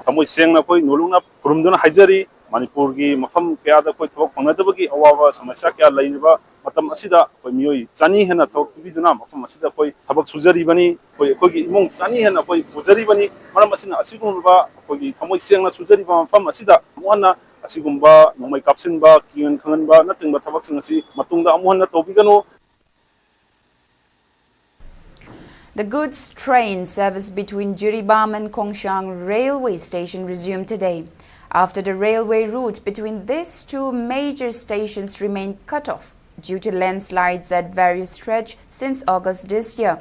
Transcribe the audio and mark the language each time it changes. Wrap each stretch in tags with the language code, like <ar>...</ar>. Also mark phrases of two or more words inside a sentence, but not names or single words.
<mni>tamoi sengna koi nolungna purumduna haijari Manipur gi mafam kya da koi thok phangadabagi awawa samasya kya laiba matam asida koi mioi chani hena thok biduna mafam asida koi thabak sujari bani koi gi imong chani hena koi pujari bani maram asina asigumba koi gi thamoi sengna sujari ba mafam asida monna asigumba nomai kapsinba kian khanganba natingba thabak singasi matungda amuhanna tobigano.</mni> <en>The goods train service between Jiribam and Kongsang railway station resumed today, after the railway route between these 2 major stations remained cut off due to landslides at various stretches since August this year.</en>